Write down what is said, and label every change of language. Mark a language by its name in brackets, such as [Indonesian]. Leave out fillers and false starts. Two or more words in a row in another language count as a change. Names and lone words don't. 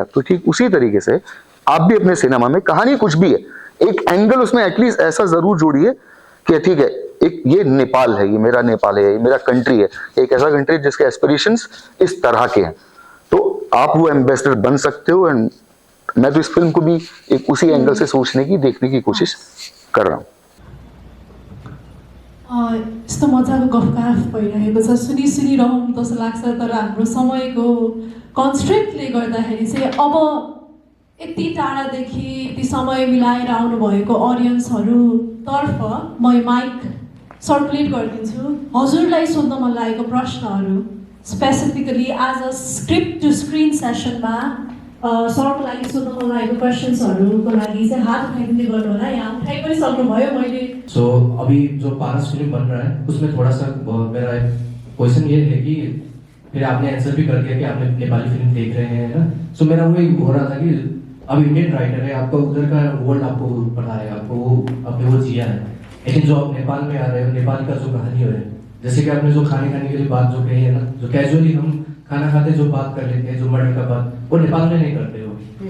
[Hindi] तो ठीक उसी तरीके से आप भी अपने सिनेमा में, कहानी कुछ भी है, एक एंगल उसमें एटलीस्ट ऐसा जरूर जोड़िए कि ठीक है, एक ये नेपाल है, ये मेरा नेपाल है, ये मेरा कंट्री है, एक ऐसा कंट्री जिसके एस्पिरेशंस इस तरह के हैं, तो आप वो एम्बेसडर बन सकते हो। एंड मैं तो इस फिल्म को भी एक उसी एंगल से सोचने की, देखने की कोशिश कर रहा हूँ। [Nepali] यस्तो मजाको गफगाफ भइरहेको छ, सुनिरहौँ जस्तो लाग्छ, तर हाम्रो समयको कन्स्ट्रेन्टले गर्दाखेरि चाहिँ अब यति टाढादेखि यति समय मिलाएर आउनुभएको अडियन्सहरूतर्फ म माइक सर्कुलेट गरिदिन्छु। हजुरलाई सोध्न मन लागेको प्रश्नहरू स्पेसिफिकली [English] as a script to screen [Nepali] सेसनमा सरको लागि सोध्न मन लागेको क्वेसन्सहरूको लागि चाहिँ हात उठाइदिँदै गर्नु होला। यहाँ उठाइ पनि सक्नुभयो। मैले [Hindi] अभी जो पारस फिल्म बन रहा है उसमें थोड़ा सा मेरा क्वेश्चन ये है कि फिर आपने आंसर भी कर दिया कि आपने नेपाली फिल्म देख रहे हैं ना। मेरा वही हो रहा था कि अब [English] Indian writer [Hindi] है, आपका उधर का वर्ल्ड आपको पता है, आपने वो जिया है, लेकिन जो आप नेपाल में आ रहे हो, नेपाल का जो कहानी है, जैसे कि आपने जो खाने के लिए बात जो कही है ना, जो कैजुअली हम खाना खाते जो बात कर लेते हैं, जो मर्डर का बात, वो नेपाल में नहीं करते हो।